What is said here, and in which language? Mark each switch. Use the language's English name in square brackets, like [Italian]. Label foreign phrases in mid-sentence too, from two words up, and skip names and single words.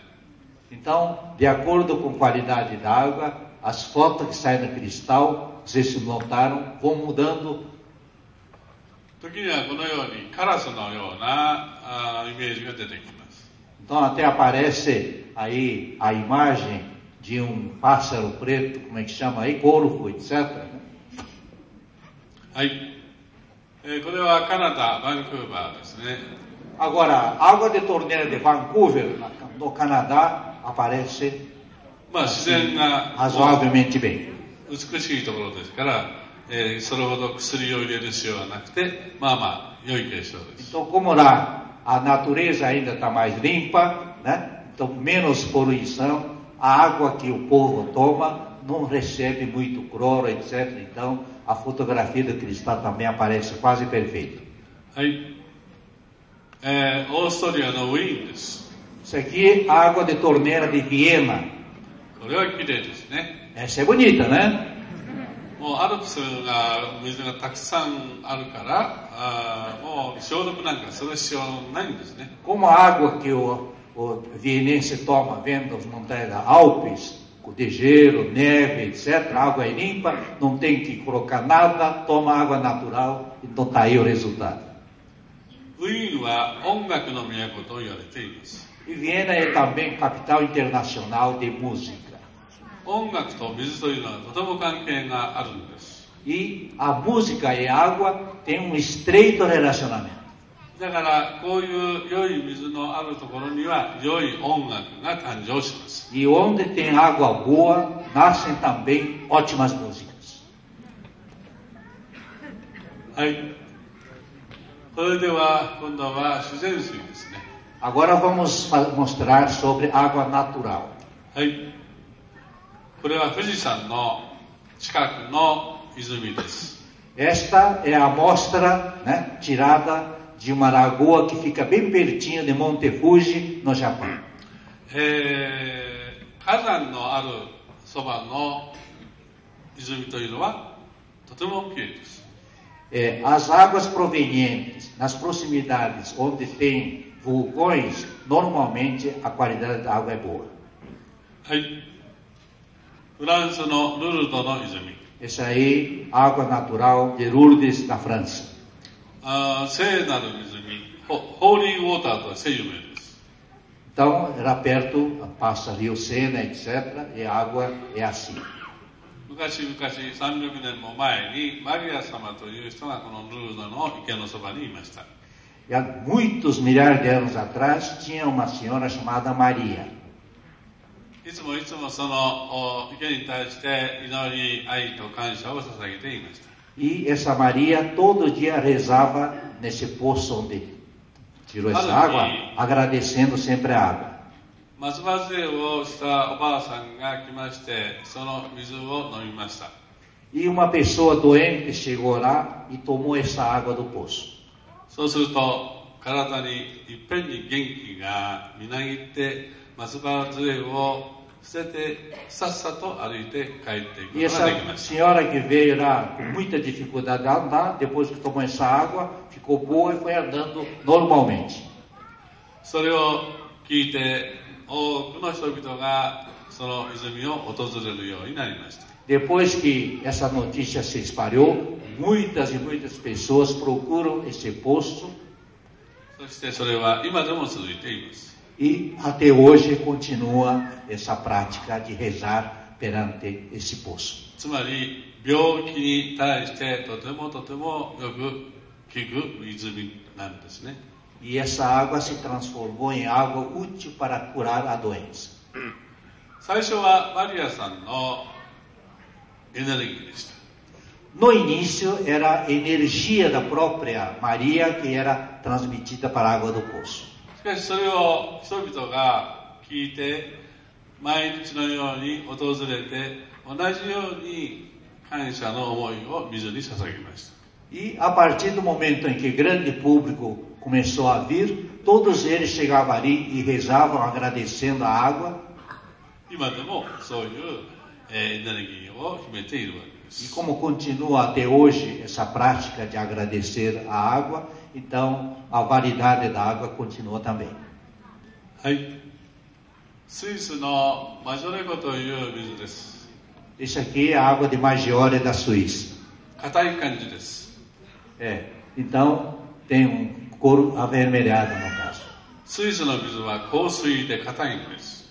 [Portuguese] Então, de acordo com a qualidade da água, as fotos que saem do cristal, vocês se notaram, vão mudando. [Japanese] 時にはこのようにカラスのようなイメージが出てきます。 [Portuguese] Então até aparece aí a imagem de um pássaro preto, como é que chama aí? Corvo, etc. [Japanese] はい、これはカナダ・バンクーバーですね。 [Portuguese] Agora, a água de torneira de Vancouver, no Canadá, aparece [Japanese] まあ自然が [Portuguese] razoavelmente bem. [Japanese] 美しいところですから、それほど薬を入れる必要はなくて、まあまあ良い結晶です。 [Portuguese] Então, como lá a natureza ainda está mais limpa, né? Então menos poluição, a água que o povo toma não recebe muito cloro, etc. Então a fotografia do cristal também aparece quase perfeita. [Japanese] はい、オーストリアのウィーンです。 [Portuguese] Isso aqui é a água de torneira de Viena. [Japanese] これは綺麗ですね。 [Portuguese] Essa é bonita, né? [Japanese] もうアルプスが水がたくさんあるから、もう消毒なんかする必要ないんですね。 [Portuguese] Como a água que o vienense toma vendo as montanhas da Alpes, de gelo, neve, etc. A água é limpa, não tem que colocar nada, toma água natural, então está aí o resultado. [Japanese] ウィーンは音楽の都と言われています。 [Portuguese] E Viena é também capital internacional de música. [Japanese] 音楽と水というのはとても関係があるんです。 [Portuguese] E a música e a água têm um estreito relacionamento. [Japanese] だからこういう良い水のあるところには良い音楽が誕生します。 [Portuguese] E onde tem água boa, nascem também ótimas músicas. [Japanese] はい。それでは今度は自然水ですね。 [Portuguese] Agora vamos mostrar sobre água natural. [Japanese] はい。これは富士山の近くの泉です。 [Portuguese] Esta é a amostra, né, tirada de uma lagoa que fica bem pertinho de Monte Fuji, no Japão. [Japanese] 火山のあるそばの泉というのはとてもきれいです。 [Portuguese] As águas provenientes nas proximidades onde tem vulcões, normalmente a qualidade da água é boa. [Japanese] はい。フランスのルルドの泉。 [Portuguese] Essa aí, água natural de Lourdes, na França. [Japanese] 聖なる泉、 [English] holy water [Japanese] として有名です。 [Portuguese] Então, era perto, passa Rio Sena, etc., e a água é assim. [Japanese] 昔々300年も前にマリア様という人がこのルーザの池のそばにいました。 [Portuguese] E há muitos milhares de anos atrás, tinha uma senhora chamada Maria. [Japanese] いつもその池に対して祈り、愛と感謝を捧げていました。 [Portuguese] E essa Maria todo dia rezava nesse poço onde tirou essa água, agradecendo sempre a água. [Japanese] 松葉杖をしたおばあさんが来まして、その水を飲みました。 [Portuguese] E uma pessoa doente chegou lá e tomou essa água do poço. [Japanese] そうすると体にいっぺんに元気がみなぎって、松葉杖を捨ててさっさと歩いて帰っていく [Portuguese] E [Japanese] ことができ [Portuguese] essa [Japanese] ました。 [Portuguese] senhora que veio lá com muita dificuldade de andar, depois que tomou essa água, ficou boa e foi andando normalmente. [Japanese] それを聞いて多くの人々がその泉を訪れるようになりました。 [Portuguese] Depois que essa notícia se espalhou, muitas e muitas pessoas procuram esse poço [Japanese] そしてそれは今でも続いています。 [Portuguese] e até hoje continua essa prática de rezar perante esse poço. [Japanese] つまり病気に対してとてもよく効く泉なんですね。 [Portuguese] E essa água se transformou em água útil para curar a doença. [Japanese] 最初はマリアさんのエネルギーでした。 [Portuguese] No início era a energia da própria Maria que era transmitida para a água do poço. [Japanese] しかしそれを人々が聞いて毎日のように訪れて同じように感謝の思いを水に捧げました。 [Portuguese] E a partir do momento em que grande público começou a vir, todos eles chegavam ali e rezavam agradecendo a água. [Japanese] 今でもそういうエネルギーを秘めているわけで [Portuguese] E [Japanese] す。 [Portuguese] como continua até hoje essa prática de agradecer a água, então a validade da água continua também. [Japanese] はい。スイスのマジョレ湖という水です。 [Portuguese] Esse aqui é a água de Maggiore da Suíça. [Japanese] 硬い感じです。 [Portuguese] Então tem couro avermelhado no caso. [Japanese] スイスの水は硬水で硬いんです。